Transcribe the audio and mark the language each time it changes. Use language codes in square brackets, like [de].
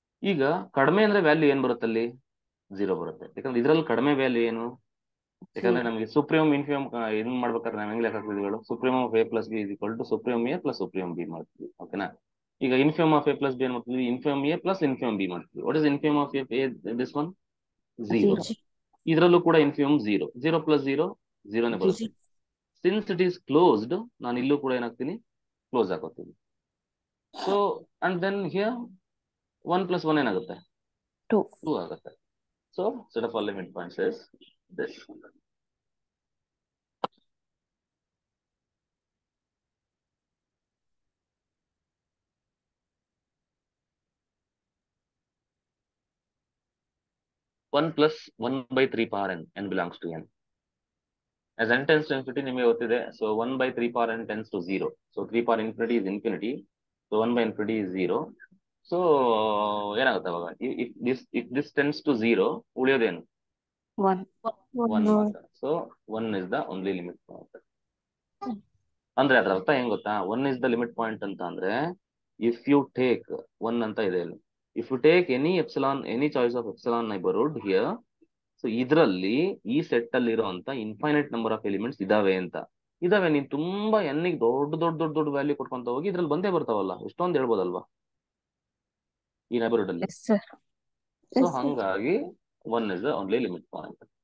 [kn] ಈಗ ಕಡಿಮೆ ಅಂದ್ರೆ ವ್ಯಾಲ್ಯೂ ಏನ್ ಬರುತ್ತೆ? ಅಲ್ಲಿ 0 ಬರುತ್ತೆ. ಯಾಕಂದ್ರೆ ಇದ್ರಲ್ಲಿ ಕಡಿಮೆ ವ್ಯಾಲ್ಯೂ ಏನು? ಯಾಕಂದ್ರೆ ನಮಗೆ ಸುಪ್ರೀಂ ಇನ್ಫಿಯಮ್ ಏನ್ ಮಾಡ್ಬೇಕಾದ್ರೆ ನಾವ್ ಹೆಂಗ್ ಲೆಕ್ಕ ಹಾಕ್ತಿದ್ವಿ? [en] supreme of a plus b is equal to supreme a plus supreme b [kn] ಮಾಡ್ತೀವಿ. ಓಕೆನಾ? [en] ಈಗ infimum of a plus b [kn] ಏನ್ ಮಾಡ್ತೀವಿ? [en] infimum a plus infimum b [kn] ಮಾಡ್ತೀವಿ. [en] What is infimum of a? This one 0. [kn] ಇದ್ರಲ್ಲೂ ಕೂಡ [en] Infimum 0. 0 plus 0 0ನೇ [kn] ಬರುತ್ತೆ. [en] since it is closed, [kn] ನಾನು ಇಲ್ಲೂ ಕೂಡ ಏನಾಗ್ತೀನಿ? ಕ್ಲೋಸ್ ಹಾಕೋತೀನಿ. [en] so and then here 1 + 1 [kn] ಏನಾಗುತ್ತೆ [en] 2. [kn] 2 ಆಗುತ್ತೆ. [en] So set of all limit points is this. One plus 1/3 power n belongs to n. As n tends to infinity, [kn] ನಿಮಗೆ ಗೊತ್ತಿದೆ. [en] So 1/3 power n tends to 0. So 3 power infinity is infinity. So 1/infinity is 0. [kn] So ಏನಾಗುತ್ತೆ ಅವಾಗ? [en] If this tends to 0, [kn] ಉಳಿಯೋದೇನು? [en] 1. [kn] 1 ಮಾತ್ರ. [en] So 1 is the only limit point. [kn] ಅಂದ್ರೆ ಅದರ ಅರ್ಥ ಹೆಂಗ್ ಗೊತ್ತಾ? [en] 1 is the limit point [kn] ಅಂತ ಅಂದ್ರೆ [en] if you take 1 [kn] ಅಂತ ಇದೆ ಇಲ್ಲಿ. [en] If you take any choice of epsilon neighborhood here, so [kn] ಇದರಲ್ಲಿ ಈ ಸೆಟ್ ಅಲ್ಲಿ ಇರುವಂತ [en] infinite number of elements [kn] ಇದಾವೆ ಅಂತ. ಇದಾವೆ, ನೀನ್ ತುಂಬಾ ಎನ್ನಿಗೆ ದೊಡ್ಡ ವ್ಯಾಲ್ಯೂ ಕೊಟ್ಕೊಂತ ಹೋಗಿ ಇದ್ರಲ್ಲಿ ಬಂದೇ ಬರ್ತಾವಲ್ಲ, ಎಷ್ಟೊಂದು ಹೇಳ್ಬೋದಲ್ವಾ ಈ ನೈಬರ್ಹುಡ್ ಅಲ್ಲಿ. [en] Yes, sir. So [kn] ಹಂಗಾಗಿ [en] 1 is the only limit point.